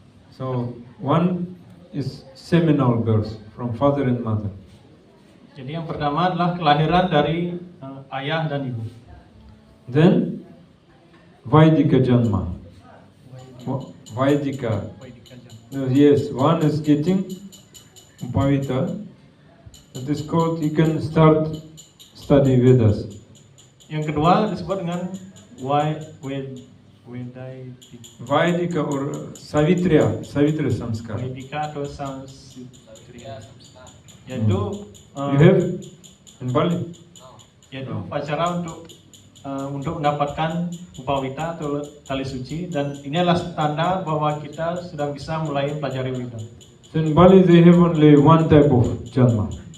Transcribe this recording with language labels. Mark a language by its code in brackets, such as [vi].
[en] So one is seminal birth from father and mother. [id] Jadi yang pertama adalah kelahiran dari ayah dan ibu. [en] Then Vaidika janma. Vaidika. Yes, one is getting Upavita. That is called, you can start study Vedas. [id] Yang kedua disebut dengan [en] Vaidika or Savitri Samskar. [id] Vaidika atau Samskriya. Yaitu [en] You have in Bali? [id] yaitu upacara untuk untuk mendapatkan upawita atau tali suci, dan ini adalah tanda bahwa kita sudah bisa mulai pelajari wita. [en] So in Bali they have only one type of janma.